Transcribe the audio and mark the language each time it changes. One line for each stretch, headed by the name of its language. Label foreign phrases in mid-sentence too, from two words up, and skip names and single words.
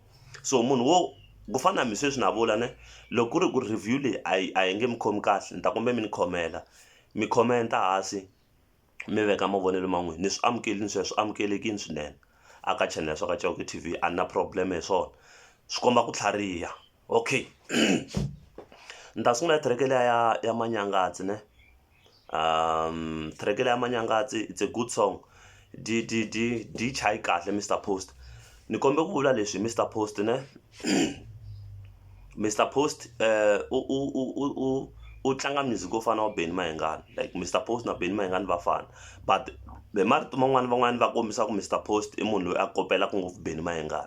Tsonga: So munhu wo ku fana na mi sweswi na vula ne, loko ku ri ku review leyi a yi nge mi khomi kahle ni ta kombela mi ni khomela, mi khomenta hansi mi veka mavonelo ma n'wina. Ni swi amukelini sweswo, swi amukelekini swinene aka channel ya Swaka Chauke TV, a ni na problem hi swona, swi komba ku tlhariha. Okay. Ni ta sungula track liya ya Manyangatsi ne, track liya ya Manyangatsi
English: it's a good song.
Tsonga: Di chayi kahle Mr Post. Ni kombe ku vula leswi Mr Post ne Mr Post u tlanga music wo fana wa Benny Mayengani, like Mr Post na Benny Mayengani va fana, but hi marito van'wani va kombisa ku Mr Post i munhu loyi a kopelaka ngopfu Benny Mayengani.